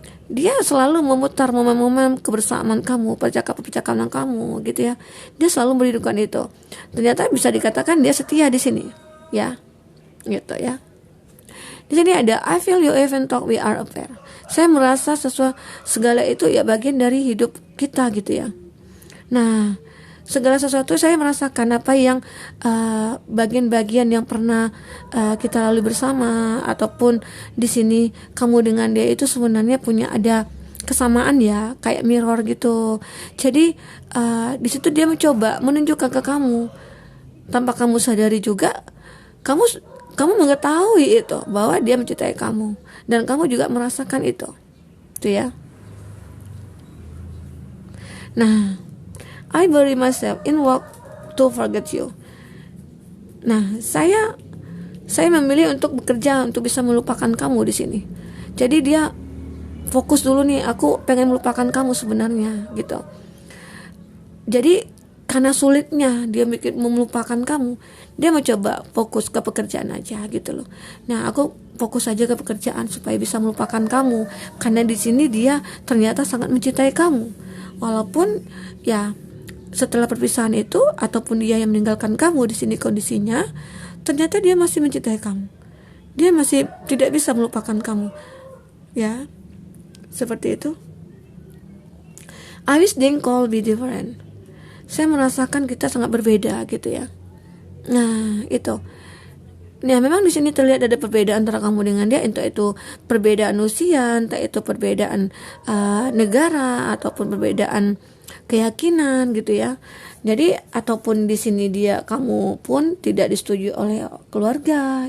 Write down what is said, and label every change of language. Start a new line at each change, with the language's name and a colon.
Indonesian: Dia selalu memutar momen-momen kebersamaan kamu, percakapan kamu gitu ya. Dia selalu merindukan itu. Ternyata bisa dikatakan dia setia di sini ya. Gitu ya. Di sini ada
English: I feel you even talk we are a pair.
Indonesian: Saya merasa segala itu ya bagian dari hidup kita gitu ya. Nah, segala sesuatu saya merasakan apa yang bagian-bagian yang pernah kita lalui bersama, ataupun di sini kamu dengan dia itu sebenarnya punya ada kesamaan ya, kayak mirror gitu. Jadi di situ dia mencoba menunjukkan ke kamu tanpa kamu sadari juga, kamu mengetahui itu bahwa dia mencintai kamu, dan kamu juga merasakan itu ya.
English: Nah, I bury myself in work to forget you.
Indonesian: Nah, saya memilih untuk bekerja untuk bisa melupakan kamu di sini. Jadi dia fokus dulu nih, aku pengen melupakan kamu sebenarnya gitu. Jadi karena sulitnya dia melupakan kamu, dia mencoba fokus ke pekerjaan aja gitu loh. Nah, aku fokus aja ke pekerjaan supaya bisa melupakan kamu, karena di sini dia ternyata sangat mencintai kamu. Walaupun ya setelah perpisahan itu, ataupun dia yang meninggalkan kamu di sini kondisinya, ternyata dia masih mencintai kamu. Dia masih tidak bisa melupakan kamu. Ya, seperti itu.
English: I wish things could be different.
Indonesian: Saya merasakan kita sangat berbeda gitu ya. Nah itu. Ya memang di sini terlihat ada perbedaan antara kamu dengan dia, entah itu perbedaan usia, entah itu perbedaan negara ataupun perbedaan keyakinan gitu ya. Jadi ataupun di sini dia kamu pun tidak disetujui oleh keluarga.